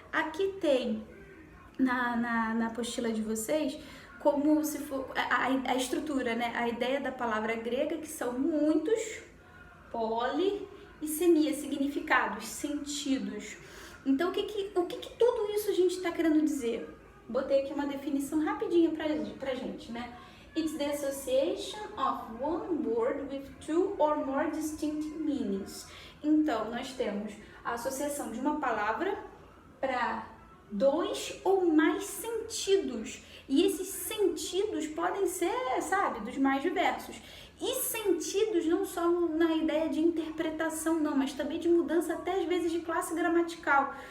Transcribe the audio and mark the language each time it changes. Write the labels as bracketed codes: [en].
[pt] Aqui tem na apostila de vocês como se for a estrutura, né? A ideia da palavra grega, que são muitos, poli e semia, significados, sentidos. Então, o que tudo isso a gente está querendo dizer? Botei aqui uma definição rapidinha pra gente, né? [en] It's the association of one word with two or more distinct meanings. [pt] Então, nós temos a associação de uma palavra para dois ou mais sentidos. E esses sentidos podem ser, sabe, dos mais diversos. E sentidos não só na ideia de interpretação, não, mas também de mudança até às vezes de classe gramatical.